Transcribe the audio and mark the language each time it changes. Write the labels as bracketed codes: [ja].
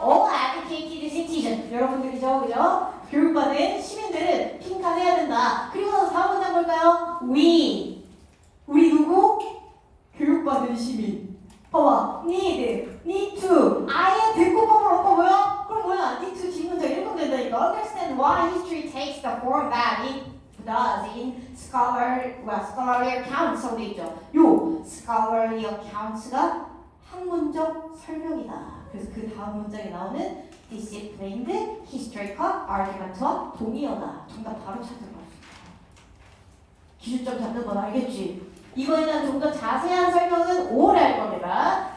[en] All educated citizens. [ko] 여러분들이죠, 그죠? 교육받은 시민들은 빈칸해야 된다. 그리고 나서 다음 문장 볼까요? 우리 누구? 교육받은 시민. 봐봐. [en] need to. [ko] 아예 듣고법을 얻고 뭐야? 그럼 뭐야? [en] need to [ko] 뒷문장 읽으면 된다니까. [en] Understand why history takes the form that it does in scholarly accounts. [ko] 어디 있죠? 요 [en] scholarly accounts [ko] 가 학문적 설명이다. 그래서 그 다음 문장에 나오는 [en] disciplined historical argument [ko] 와 동의어다. 정답 바로 찾는 거야. 기준점 잡는 건 알겠지? 이거에 대한 좀 더 자세한 설명은 5월에 할 겁니다.